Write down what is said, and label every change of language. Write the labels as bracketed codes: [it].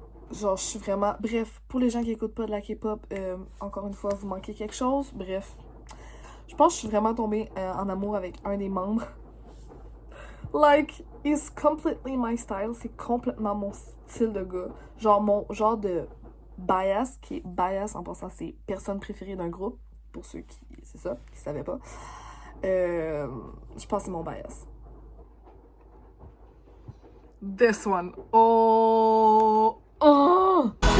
[fr] Genre, je suis vraiment... Bref, pour les gens qui écoutent pas de la K-pop, encore une fois, vous manquez quelque chose. Bref, je pense que je suis vraiment tombée en amour avec un des membres. [en] Like, it's completely my style. [fr] C'est complètement mon style de gars. Genre, mon genre de bias, qui est bias en passant, c'est personne préférée d'un groupe. Pour ceux qui... C'est ça, qui savaient pas. Je pense que c'est mon bias. [en] This one. Oh... Oh!